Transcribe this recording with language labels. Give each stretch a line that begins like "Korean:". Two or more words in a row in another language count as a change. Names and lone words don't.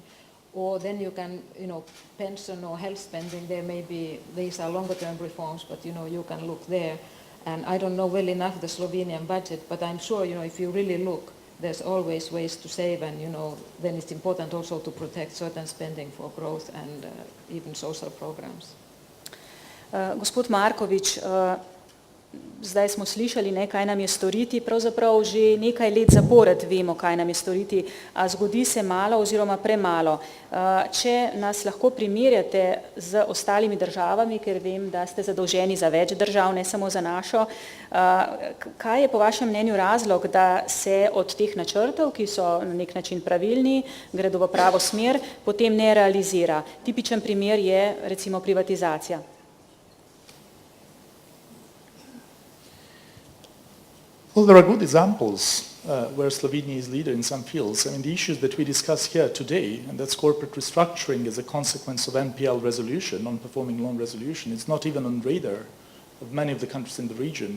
English: Or then you can, pension or health spending, these are longer-term reforms, but, you can look there. And I don't know well enough the Slovenian budget, but I'm sure, if you really look, there's always ways to save, and, then it's important also to protect certain spending for growth and even social programs.
Slovenian: Gospod Marković, zdaj smo slišali, kaj nam je storiti, pravzaprav že nekaj let zapored vemo, kaj nam je storiti, a zgodi se malo oziroma premalo. Če nas lahko primerjate z ostalimi državami, ker vem, da ste zadolženi za več držav, ne samo za našo, kaj je po vašem mnenju razlog, da se od teh načrtov, ki so na nek način pravilni, gredo v pravo smer, potem ne realizira? Tipičen primer je recimo privatizacija.
English: Well, there are good examples where Slovenia is leader in some fields. I mean, the issues that we discuss here today, and that's corporate restructuring as a consequence of NPL resolution, non-performing loan resolution, it's not even on radar of many of the countries in the region.